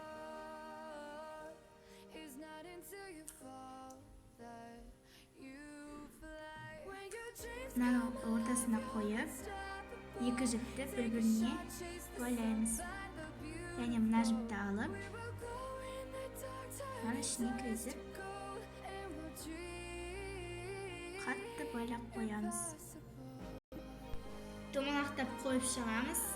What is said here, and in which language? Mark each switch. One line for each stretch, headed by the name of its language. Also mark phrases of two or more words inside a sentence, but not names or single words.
English: It's not until you fall that you fly. When your dreams
Kazakh: Мынаны ортасына қойып, екі жіпті бір-біріне байлаймыз. Және мына жіпті алып, мына ішіне кіргізіп, қатты байлап қоямыз. Домалақтап қойып шығамыз.